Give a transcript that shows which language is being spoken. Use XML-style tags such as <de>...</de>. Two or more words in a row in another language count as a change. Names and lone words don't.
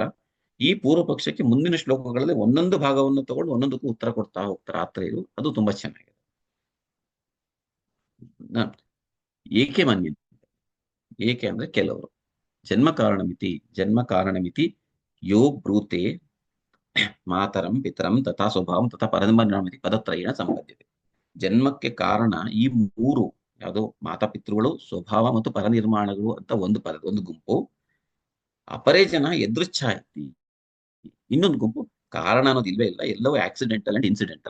<kn>ಈ ಪೂರ್ವಪಕ್ಷಕ್ಕೆ ಮುಂದಿನ ಶ್ಲೋಕಗಳಲ್ಲಿ ಒಂದೊಂದು ಭಾಗವನ್ನು ತಗೊಂಡು ಒಂದೊಂದಕ್ಕೂ ಉತ್ತರ ಕೊಡ್ತಾ ಹೋಗ್ತಾರೆ ಆತ್ರೇಯರು. ಅದು ತುಂಬಾ ಚೆನ್ನಾಗಿದೆ. ಏಕೆ ಮನ್ಯ, ಏಕೆ ಅಂದ್ರೆ ಕೆಲವರು</kn> <sa>ಜನ್ಮ ಕಾರಣಮಿತಿ ಯೋ ಬ್ರೂತೆ ಮಾತರಂ ಪಿತರಂ ತಥಾ ಸ್ವಭಾವಂ ತಥಾ ಪರಮನಾಮಿತಿ ಪದತ್ರಯೇಣ ಸಂಬದ್ಧತೆ.</sa> <kn>ಜನ್ಮಕ್ಕೆ ಕಾರಣ ಈ ಮೂರು ಯಾವುದು, ಮಾತಾಪಿತೃಗಳು, ಸ್ವಭಾವ ಮತ್ತು ಪರನಿರ್ಮಾಣಗಳು ಅಂತ ಒಂದು ಗುಂಪು.</kn> <sa>ಅಪರೇ ಜನ ಎದೃಚ್ಛಾಯಿತಿ,</sa> <kn>ಇನ್ನೊಂದು ಗುಂಪು ಕಾರಣ ಅನ್ನೋದು ಇಲ್ವೇ ಇಲ್ಲ, ಎಲ್ಲವೂ</kn> <en>accidental and incidental.</en>